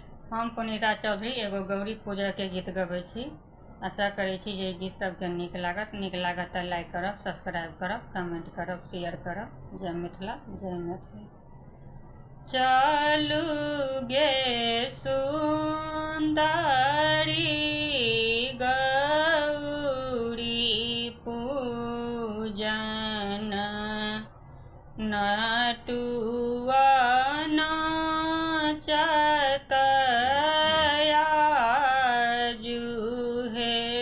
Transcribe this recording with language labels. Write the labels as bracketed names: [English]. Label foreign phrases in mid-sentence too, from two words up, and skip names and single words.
[Maithili] हम पुनीता चौधरी एगो गौरी पूजा के गीत गबै छी। आशा करै छी जे गीत सबके नीक लागत तऽ लाइक करब, सब्सक्राइब करब, कमेंट करब, शेयर करब। जय मिथिला, जय मैथिली। चलू गे सुंदरी गौरी पूजन, नटुआ नाचत आजू हे।